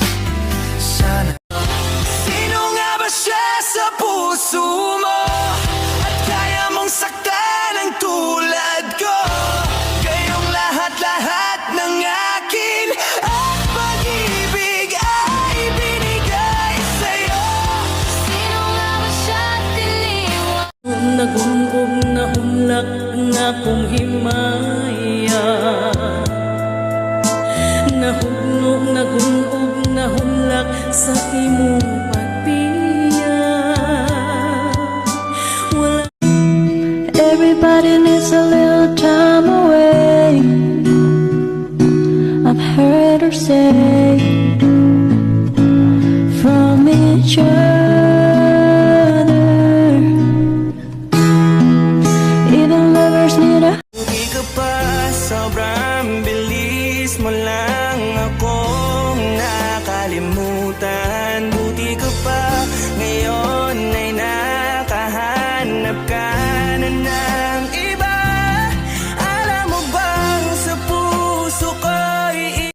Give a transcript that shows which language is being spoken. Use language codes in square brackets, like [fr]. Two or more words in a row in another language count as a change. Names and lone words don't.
[tl] Sana sino nga ba siya sa puso mo? At kaya mong saktan ang tulad ko? Kayong lahat-lahat ng akin at pag-ibig ay binigay sa'yo. sino nga ba siya tiliwan? [ceb] Nagungog na humlak ang akong himaya. Nahugnog, nagungog na humlak sa imong pagbiya. [tl] Wala [en] Everybody needs a little time away, I've heard her say, from each other. Even lovers need a [tl] Hindi ka pa, sobrang bilis mo lang ako makalimutan. Buti ka pa ngayon ay nakahanap ka na ng iba. Alam mo bang sa puso ko'y